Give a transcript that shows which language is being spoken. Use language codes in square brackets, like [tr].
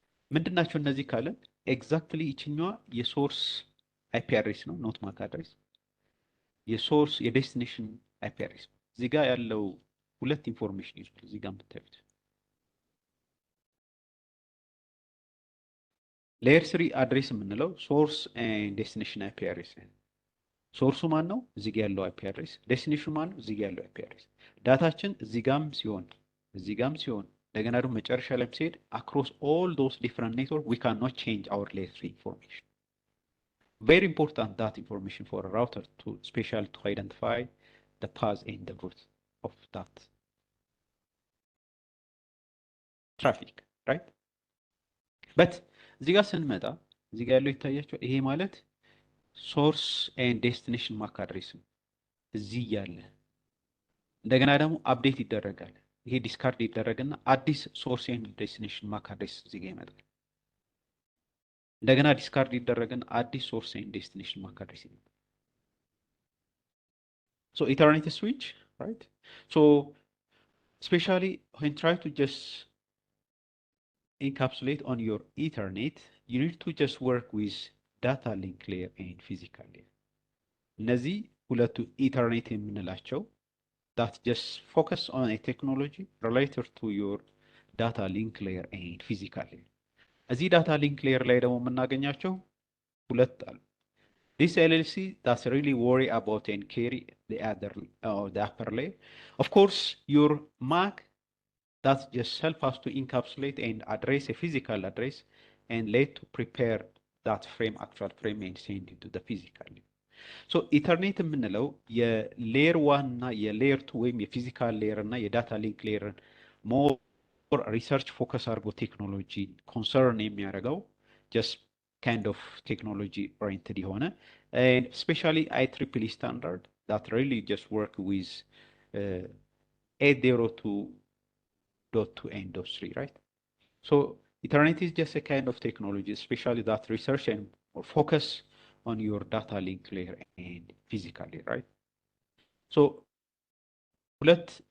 [am] ምንድናቸው እነዚህ ካለን ኤግዛክትሊ ይችኛዋ የሶርስ አይፒ አድሬስ ነው ኖት ማክ አድሬስ፣ የሶርስ የዴስቲኔሽን አይፒ አድሬስ። እዚህ ጋር ያለው ሁለት ኢንፎርሜሽን ይዟል። እዚህ ጋር የምታዩት ሌየር 3 አድሬስ የምንለው ሶርስ ኤንድ ዴስቲኔሽን አይፒ አድሬስ ነው። ሶርሱ ማን ነው? እዚህ ጋር ያለው አይፒ አድሬስ። ዴስቲኔሽኑ ማን ነው? እዚህ ጋር ያለው አይፒ አድሬስ። ዳታችን እዚህ ጋርም ሲሆን እዚህ ጋርም ሲሆን እንደገና ደግሞ መጨረሻ ላይ ሲሄድ [en] across all those different network we cannot change our layer 3 information. Very important that information for a router to specially to identify the path and the route of that traffic, right? [am] But እዚህ ጋር ስንመጣ እዚህ ጋር ያለው ይታያቸው። ይሄ ማለት ሶርስ ኤንድ ዴስቲኔሽን ማክ አድሬስ ነው እዚህ ያለ። እንደገና ደግሞ አፕዴት ይደረጋል። ይሄ ዲስካርድ ይደረግና አዲስ ሶርስ ኤንድ ዴስቲኔሽን ማክ አድሬስ እዚህ ጋር ይመጣል። እንደገና ዲስካርድ ይደረግና አዲስ ሶርስ ኤንድ ዴስቲኔሽን ማክ አድሬስ ይመጣል። [en] So Ethernet switch, right? So especially when try to just encapsulate on your Ethernet, you need to just work with data link layer and physical layer. [am] እነዚህ ሁለቱ ኢተርኔት የምንላቸው [en] that just focus on a technology related to your data link layer and physical layer. [am] እዚህ ዳታ ሊንክ ሌየር ላይ ደግሞ የምናገኛቸው ሁለት አሉ። [en] This LLC that's really worry about and carry the other the upper layer. Of course, your MAC that just help us to encapsulate and address a physical address and let to prepare that frame, actual frame, and send it to the physical layer. [am] So Ethernet የምንለው የሌየር 1 እና የሌየር 2 ወይም የፊዚካል ሌየር እና የዳታ ሊንክ ሌየር ሞር ሪሰርች ፎከስ አድርጎ ቴክኖሎጂ ኮንሰርን የሚያደርገው [en] just kind of technology oriented [am] የሆነ [en] and especially IEEE standard that really just work with 802.2 and .3, right? So Ethernet is just a kind of technology, especially that research and or focus on your data link layer and physical layer, right? So ሁለት